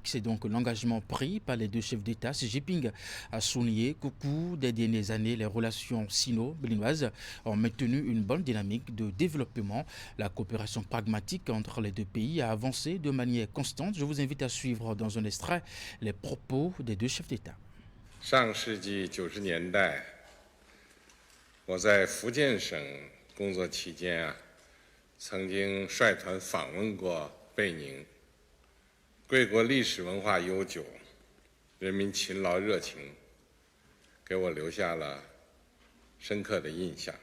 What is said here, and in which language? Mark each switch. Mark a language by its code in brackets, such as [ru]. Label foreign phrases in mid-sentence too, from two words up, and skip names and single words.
[fr] C'est donc l'engagement pris par les deux chefs d'État. Xi Jinping a souligné qu'au cours des dernières années, les relations sino-béninoises ont maintenu une bonne dynamique de développement. La coopération pragmatique entre les deux pays a avancé de manière constante. Je vous invite à suivre dans un extrait les propos des deux chefs d'État. [zh] 上世纪90年代，我在福建省工作期间曾经率团访问过贝宁。贵国历史文化悠久，人民勤劳热情， 给我留下了深刻的印象。